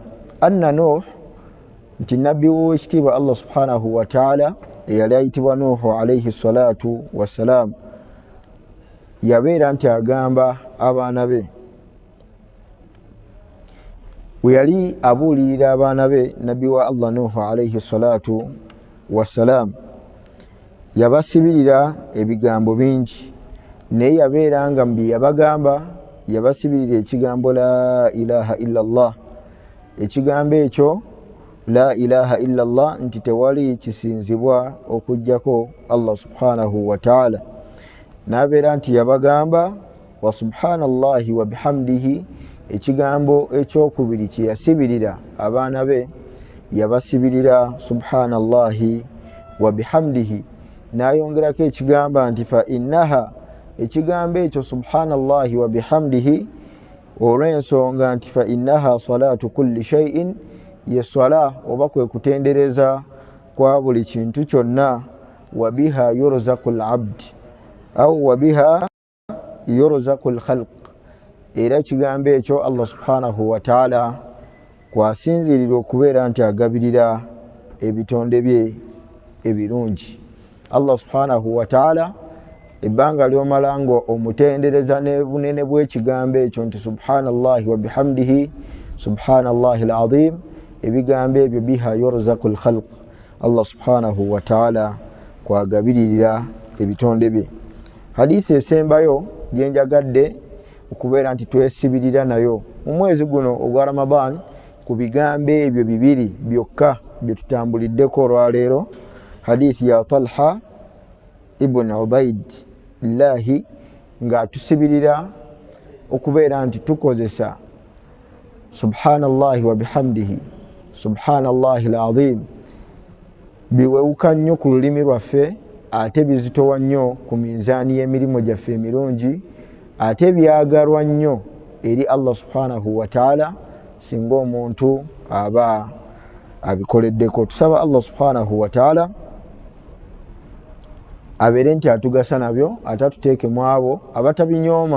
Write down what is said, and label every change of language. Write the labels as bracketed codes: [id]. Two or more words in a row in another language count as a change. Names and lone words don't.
[lg] Anna Nuh, nti nabbi w'ekitiibwa Allah [ar] سبحانه وتعالى [lg] eyali ayitibwa Nuhu [ar] عليه الصلاة والسلام, [lg] yabeera nti agamba abaana be, we yali abuulirira abaana be nabbi wa Allah Nuhu [ar] عليه الصلاة والسلام, [lg] yabasibirira ebigambo bingi, naye yabeera nga mbi yabagamba yabasibirira ekigambo [ar] لا إله إلا الله. [lg] Ekigambo ekyo [ar] لا إله إلا الله, [lg] nti tewali kisinzibwa okujjako Allah [ar] سبحانه وتعالى. [lg] Nabeera nti yabagamba [ar] وسبحان الله وبحمده, [lg] ekigambo ekyokubiri kye yasibirira abaana be yabasibirira [ar] سبحان الله وبحمده. [lg] Nayongerako ekigamba nti [ar] فإنها, [lg] ekigambo ekyo [ar] سبحان الله وبحمده, [lg] olw'ensonga nti [ar] فإنها صلاة كل شيء, [lg] ye swala oba kwe kutendereza kwa buli kintu kyonna. [ar] وبها يرزق العبد أو وبها يرزق الخلق, [lg] era ekigambo ekyo Allah [ar] سبحانه وتعالى [lg] kwasinzirira okubeera nti agabirira ebitonde bye ebirungi. Allah [ar] سبحانه وتعالى [lg] ebbanga lyomala nga omutendereza ne bunene bw'ekigambo ekyo nti [ar] سبحان الله وبحمده سبحان الله العظيم, [lg] ebigambo ebyo [ar] بها يرزق الخلق, [lg] Allah [ar] سبحانه وتعالى [lg] kwagabiririra ebitonde bye. Hadithi esembayo gyenjagadde okubeera nti twesibirira nayo mu mwezi guno ogwa Ramadan, ku bigambo ebyo bibiri byokka bye tutambuliddeko olwaleero, hadithi ya Talha ibn Ubaidillahi nga tusibirira okubeera nti tukozesa [ar] سبحان الله وبحمده سبحان الله العظيم, [lg] biwewuka nnyo ku lulimi lwaffe, ate bizitowa nnyo ku minzaani y'emirimu gyaffe emirungi, ate byagalwa nnyo eri Allah [ar] سبحانه وتعالى [lg] singa omuntu aba abikoleddeko. Tusaba Allah [ar] سبحانه وتعالى [lg] abeere nti atugasa nabyo, ate atuteeke mu abo abatabinyooma.